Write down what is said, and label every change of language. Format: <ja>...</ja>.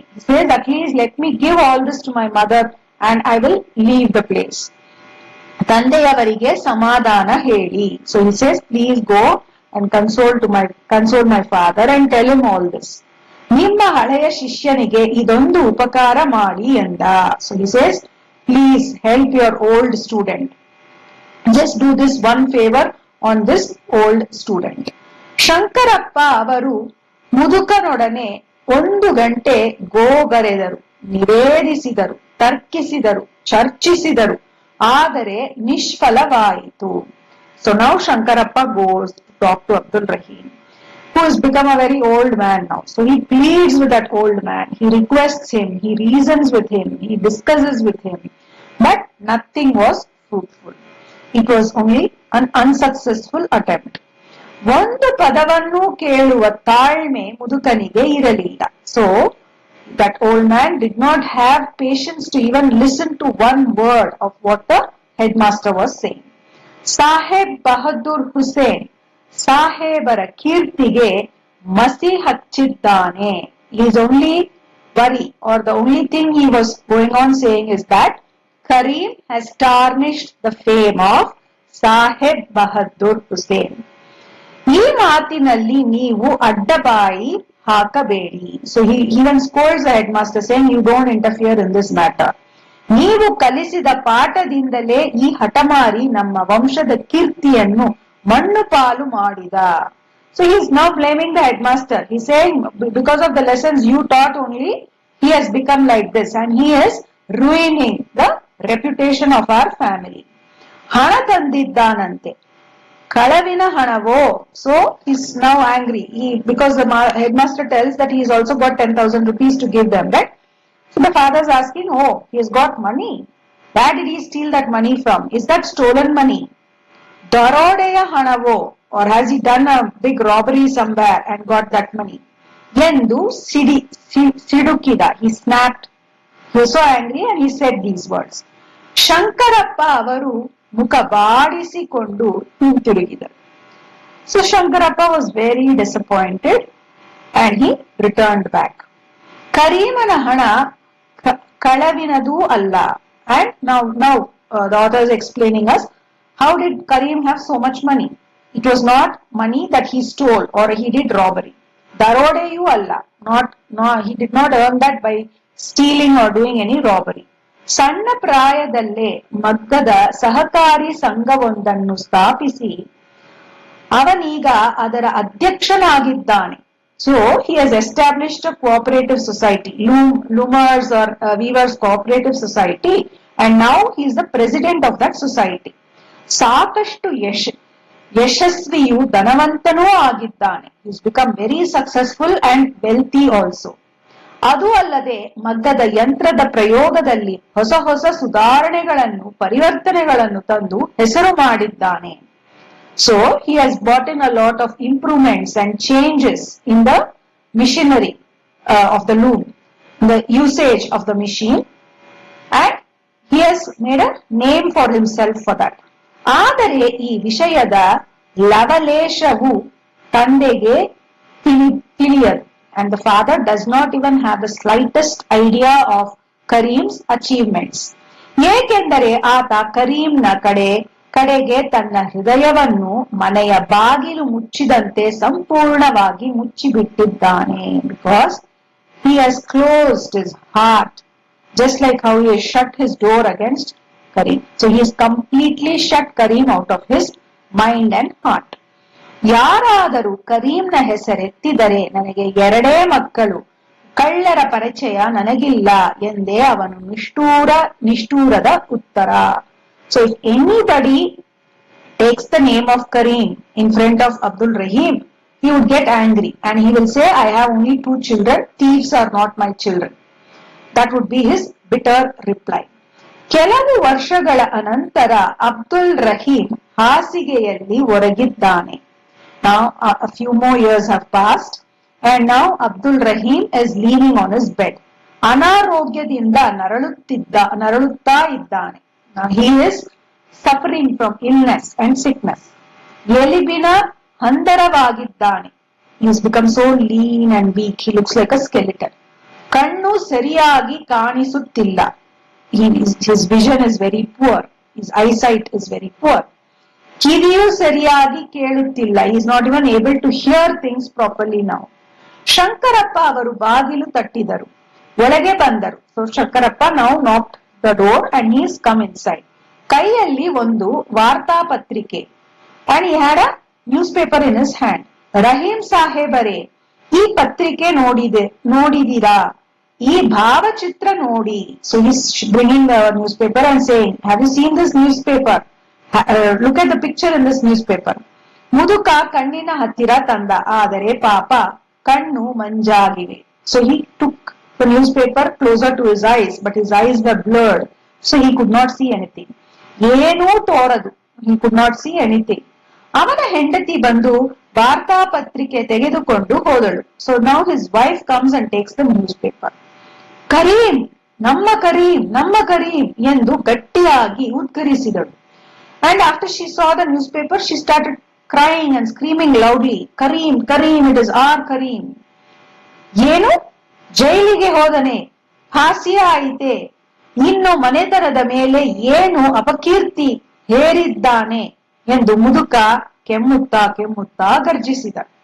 <en>He says, at least let me give all this to my mother and I will leave the place.</en> <kn>ತಂದೆಯವರಿಗೆ ಸಮಾಧಾನ ಹೇಳಿ.</kn> <en>So he says, please go and console my father and tell him all this.</en> <kn>ನಿಮ್ಮ ಹಳೆಯ ಶಿಷ್ಯನಿಗೆ ಇದೊಂದು ಉಪಕಾರ ಮಾಡಿ ಎಂದ.</kn> <en>So he says, please help your old student. Just do this one favor on this old student.</en> <kn>Shankarappa ಅವರು ಮುದುಕನೊಡನೆ 1 ಗಂಟೆ ಗೋಗರೆದರು, ನಿವೇದಿಸಿದರು, ತರ್ಕಿಸಿದರು, ಚರ್ಚಿಸಿದರು, ಆದರೆ ನಿಷ್ಫಲವಾಯಿತು.</kn> <en>So now Shankarappa goes to talk to Abdul Rahim, who has become a very old man now. So he pleads with that old man, he requests him, he reasons with him, he discusses with him, but nothing was fruitful. It was only an unsuccessful attempt.</en> <kn>ಒಂದು ಪದವನ್ನು ಕೇಳುವ ತಾಳ್ಮೆ ಮುದುಕನಿಗೆ ಇರಲಿಲ್ಲ.</kn> <en>So that old man did not have patience to even listen to one word of what the headmaster was saying.</en> <kn>Saheb Bahadur Hussain, ಸಾಹೇಬರ ಕೀರ್ತಿಗೆ ಮಸಿ ಹಚ್ಚಿದ್ದಾನೆ.</kn> <en>His only worry, or the only thing he was going on saying, is that Kareem has tarnished the fame of Saheb Bahadur Hussain.</en> <kn>ಈ ಮಾತಿನಲ್ಲಿ ನೀವು ಅಡ್ಡಬಾಯಿ ಹಾಕಬೇಡಿ.</kn> <en>So he even scolds the headmaster saying, you don't interfere in this matter.</en> <kn>ನೀವು ಕಲಿಸಿದ ಪಾಠದಿಂದಲೇ ಈ ಹಠಮಾರಿ ನಮ್ಮ ವಂಶದ ಕೀರ್ತಿಯನ್ನು ಮಣ್ಣು ಪಾಲು ಮಾಡಿದ.</kn> <en>So he is now blaming the headmaster. He's saying because of the lessons you taught only, he has become like this and he is ruining the reputation of our family.</en> <kn>ಹಣ ತಂದಿದ್ದಾನಂತೆ, ಕಳವಿನ ಹಣವೋ.</kn> <en>So he's now angry. Because the headmaster tells that he has also got 10,000 rupees to give them, right? So the father is asking, oh, he has got money. Where did he steal that money from? Is that stolen money?</en> <kn>ದರೋಡೆಯ ಹಣವೋ,</kn> <en>or has he done a big robbery somewhere and got that money?</en> <kn>ಎಂದು ಸಿಡುಕಿದ.</kn> <en>He snapped. He was so angry and he said these words.</en> <kn>Shankarappa ಅವರು ಮುಖ ಬಾಡಿಸಿಕೊಂಡು ಹಿಂತಿರುಗಿದರು.</kn> <en>So Shankarappa was very disappointed and he returned back.</en> <kn>ಕರೀಮನ ಹಣ ಕಳವಿನದೂ ಅಲ್ಲ.</kn> <en>And now the author is explaining us how did Karim have so much money. It was not money that he stole or he did robbery.</en> <kn>Darodeyu alla.</kn> <en>He did not earn that by stealing or doing any robbery.</en> <kn>ಸಣ್ಣ ಪ್ರಾಯದಲ್ಲೇ ಮಗ್ಗದ ಸಹಕಾರಿ ಸಂಘವೊಂದನ್ನು ಸ್ಥಾಪಿಸಿ ಅವನೀಗ ಅದರ ಅಧ್ಯಕ್ಷನಾಗಿದ್ದಾನೆ.</kn> <en>So he has established a cooperative society, Loomers or Weavers Cooperative Society, and now he is the president of that society.</en> <kn>ಸಾಕಷ್ಟು ಯಶಸ್ವಿಯು ಧನವಂತನೂ ಆಗಿದ್ದಾನೆ.</kn> <en>He has become very successful and wealthy also.</en> <kn>ಅದು ಅಲ್ಲದೆ ಮಗ್ಗದ ಯಂತ್ರದ ಪ್ರಯೋಗದಲ್ಲಿ ಹೊಸ ಹೊಸ ಸುಧಾರಣೆಗಳನ್ನು ಪರಿವರ್ತನೆಗಳನ್ನು ತಂದು ಹೆಸರು ಮಾಡಿದ್ದಾನೆ.</kn> <en>So he has brought in a lot of improvements and changes in the machinery of the loom, the usage of the machine, and he has made a name for himself for that.</en> <kn>ಆದರೆ ಈ ವಿಷಯದ ಲವಲೇಶವು ತಂದೆಗೆ ತಿಳಿಯದು.</kn> <en>And the father does not even have the slightest idea of Karim's achievements.</en> <kn>ಏಕೆಂದರೆ ಆತ ಕರೀಂನ ಕಡೆಗೆ ತನ್ನ ಹೃದಯವನ್ನು ಮನೆಯ ಬಾಗಿಲು ಮುಚ್ಚಿದಂತೆ ಸಂಪೂರ್ಣವಾಗಿ ಮುಚ್ಚಿಬಿಟ್ಟಿದ್ದಾನೆ.</kn> <en>Because he has closed his heart, just like how he has shut his door against Karim. So he has completely shut Karim out of his mind and heart.</en> <kn>ಯಾರಾದರೂ ಕರೀಂನ ಹೆಸರೆತ್ತಿದರೆ ನನಗೆ 2 ಮಕ್ಕಳು, ಕಳ್ಳರ ಪರಿಚಯ ನನಗಿಲ್ಲ ಎಂದೇ ಅವನು ನಿಷ್ಠೂರದ ಉತ್ತರ.</kn> <en>So if anybody takes the name of Karim in front of Abdul Rahim, he would get angry and he will say, I have only 2 children, thieves are not my children. That would be his bitter reply.</en> <kn>ಕೆಲವು ವರ್ಷಗಳ ಅನಂತರ ಅಬ್ದುಲ್ ರಹೀಂ ಹಾಸಿಗೆಯಲ್ಲಿ ಒರಗಿದ್ದಾನೆ.</kn> <en>Now a few more years have passed and now Abdul Rahim is leaning on his bed.</en> <kn>ಅನಾರೋಗ್ಯದಿಂದ ನರಳುತ್ತಾ ಇದ್ದಾನೆ.</kn> <en>Now he is suffering from illness and sickness.</en> <kn>ಎಲಿಬಿನ ಹಂದರವಾಗಿದ್ದಾನೆ.</kn> <en>He has become so lean and weak. He looks like a skeleton.</en> <kn>ಕಣ್ಣು ಸರಿಯಾಗಿ ಕಾಣಿಸುತ್ತಿಲ್ಲ.</kn> <en>His vision is very poor. His eyesight is very poor.</en> <kn>ಕಿವಿಯು ಸರಿಯಾಗಿ ಕೇಳುತ್ತಿಲ್ಲ.</kn> <en>He is not even able to hear things properly now.</en> <kn>Shankarappa ಅವರು ಬಾಗಿಲು ತಟ್ಟಿದರು, ಒಳಗೆ ಬಂದರು.</kn> <en>So Shankarappa now knocked the door and he has come inside.</en> <kn>ಕೈಯಲ್ಲಿ ಒಂದು ವಾರ್ತಾಪತ್ರಿಕೆ</kn> <en>and he had a newspaper in his hand.</en> <kn>Rahim ಸಾಹೇಬರೇ, ಈ ಪತ್ರಿಕೆ ನೋಡಿದಿರಾ? ಈ ಭಾವಚಿತ್ರ ನೋಡಿ.</kn> <en>So he's bringing the newspaper and saying, have you seen this newspaper? Look at the picture in this newspaper.</en> <kn>ಮುದುಕ ಕಣ್ಣಿನ ಹತ್ತಿರ ತಂದ, ಆದರೆ ಪಾಪ ಕಣ್ಣು ಮಂಜಾಗಿವೆ.</kn> <en>So he took the newspaper closer to his eyes, but his eyes were blurred, so he could not see anything.</en> <kn>ಏನೂ ತೋರದು.</kn> <en>He could not see anything.</en> <kn>ಅವನ ಹೆಂಡತಿ ಬಂದು ವಾರ್ತಾಪತ್ರಿಕೆ ತೆಗೆದುಕೊಂಡು ಹೋದಳು.</kn> <en>So now his wife comes and takes the newspaper.</en> <kn>Karim, ನಮ್ಮ ಕರೀಂ ಎಂದು ಗಟ್ಟಿಯಾಗಿ ಉದ್ಗರಿಸಿದಳು.</kn> <en>And after she saw the newspaper, she started crying and screaming loudly, Karim, it is our Karim.</en> <kn>ಏನು? ಜೈಲಿಗೆ ಹೋದನೆ, ಹಾಸ್ಯ ಆಯಿತೆ, ಇನ್ನು ಮನೆತನದ ಮೇಲೆ ಏನು ಅಪಕೀರ್ತಿ ಹೇರಿದ್ದಾನೆ ಎಂದು ಮುದುಕ ಕೆಮ್ಮುತ್ತಾ ಗರ್ಜಿಸಿದ.</kn>